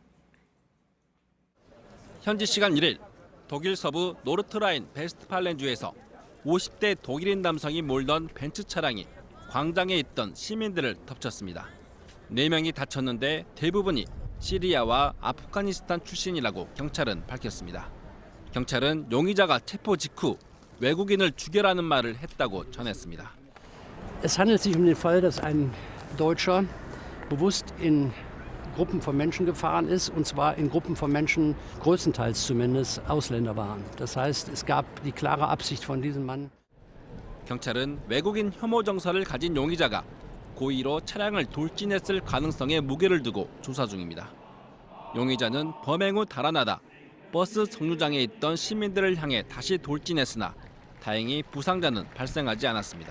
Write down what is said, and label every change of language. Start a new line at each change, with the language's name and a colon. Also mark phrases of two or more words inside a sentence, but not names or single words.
Korean: 현지 시간 1일 독일 서부 노르트라인 베스트팔렌주에서 50대 독일인 남성이 몰던 벤츠 차량이 광장에 있던 시민들을 덮쳤습니다. 4명이 다쳤는데 대부분이 시리아와 아프가니스탄 출신이라고 경찰은 밝혔습니다. 경찰은 용의자가 체포 직후 외국인을 죽여라는 말을 했다고 전했습니다.
German: Es handelt sich den Fall, dass ein Deutscher bewusst in Gruppen von Menschen gefahren ist, und zwar in Gruppen von Menschen, größtenteils zumindest Ausländer waren. Das heißt, es gab die klare Absicht von diesem Mann.
Korean: 경찰은 외국인 혐오 정서를 가진 용의자가 고의로 차량을 돌진했을 가능성에 무게를 두고 조사 중입니다. 용의자는 범행 후 달아나다 버스 정류장에 있던 시민들을 향해 다시 돌진했으나 다행히 부상자는 발생하지 않았습니다.